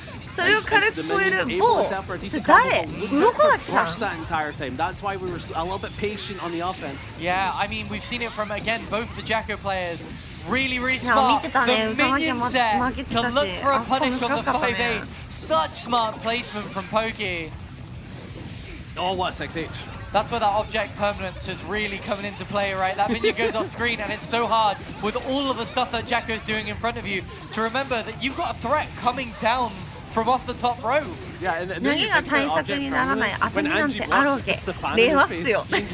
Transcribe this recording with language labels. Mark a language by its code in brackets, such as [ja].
[ja] それを軽く超える某それ誰？鱗崎さん。 [en] That's why we were a little bit patient on the offense. Yeah, I mean we've seen it from again both of the Jacko players. Really, really smart. The minion set to look for a punish on the 5-8. Such smart placement from Pokey. Oh, what a 6H. That's where that object permanence is really coming into play, right? That minion goes off screen, and it's so hard with all of the stuff that Jacko's doing in front of you to remember that you've got a threat coming down from off the top row. Yeah, and [ja] 何が対策にならない当て身なんてあるわけ。令和っすよ。